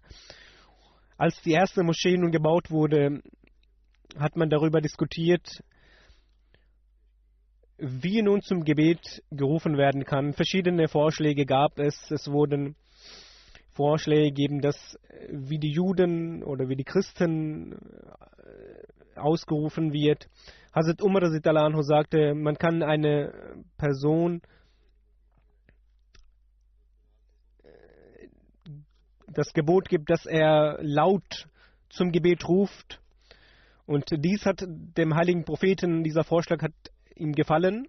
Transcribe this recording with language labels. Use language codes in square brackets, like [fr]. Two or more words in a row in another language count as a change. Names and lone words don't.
[de] Als die erste Moschee nun gebaut wurde, hat man darüber diskutiert, wie nun zum Gebet gerufen werden kann. Verschiedene Vorschläge gab es. Es wurden Vorschläge gegeben, dass wie die Juden oder wie die Christen ausgerufen wird. Hazrat Umar [ar] radhiyallahu anhu [de] sagte, man kann eine Person das Gebot gibt, dass er laut zum Gebet ruft. Und dies hat dem heiligen Propheten, dieser Vorschlag hat ihm gefallen.